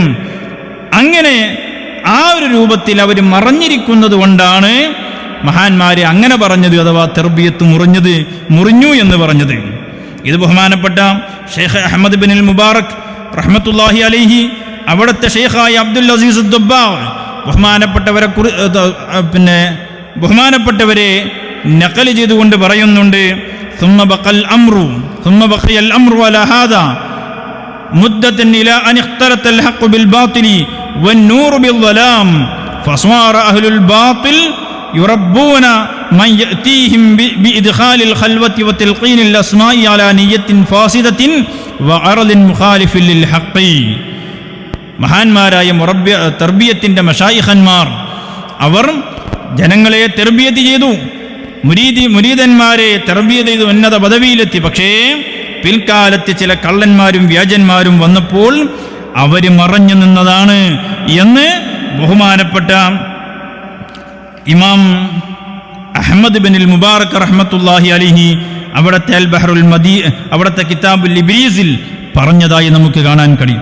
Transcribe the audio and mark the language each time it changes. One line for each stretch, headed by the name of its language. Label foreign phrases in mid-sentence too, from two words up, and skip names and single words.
Malayalam: അങ്ങനെ ആ ഒരു രൂപത്തിൽ അവർ മറഞ്ഞിരിക്കുന്നത് കൊണ്ടാണ് മഹാന്മാര് അങ്ങനെ പറഞ്ഞത്, അഥവാ തർബിയത്ത് മുറിഞ്ഞു എന്ന് പറഞ്ഞത്. ഇത് ബഹുമാനപ്പെട്ട ഷെയ്ഖ് അഹ്മദ് ബിൻ മുബാറക്
Arabic: رحمة الله عليه,
Malayalam: അവിടുത്തെ ഷെയ്ഖായ അബ്ദുൽ അസീസ് ദബ്ബാഗ് ബഹുമാനപ്പെട്ടവരെ നഖൽ ചെയ്തുകൊണ്ട് പറയുന്നുണ്ട്,
Arabic: ثم بقي الأمر على هذا مدة إلى أن اختلط الحق بالباطل والنور بالظلام فصار أهل الباطل يربون من يأتيهم بإدخال الخلوة وتلقين الأسماء على نية فاسدة وعرض مخالف للحق.
Malayalam: മഹാന്മാരായ തർബിയത്തിന്റെ മശായിഖന്മാർ അവർ ജനങ്ങളെ തർബിയത്ത് ചെയ്തു, മുരീദന്മാരെ തർബിയത്ത് ചെയ്തു, ഉന്നത പദവിയിലെത്തി. പക്ഷേ പിൽക്കാലത്ത് ചില കള്ളന്മാരും വ്യാജന്മാരും വന്നപ്പോൾ അവര് മറഞ്ഞു നിന്നതാണ് എന്ന് ബഹുമാനപ്പെട്ട ഇമാം അഹ്മദ് ബിൻ മുബാറക്
Arabic: رحمة الله عليه
Malayalam: അവിടുത്തെ അൽ ബഹറുൽ അവിടുത്തെ കിതാബുൽ ഇബ്രീസിൽ പറഞ്ഞതായി നമുക്ക് കാണാൻ കഴിയും.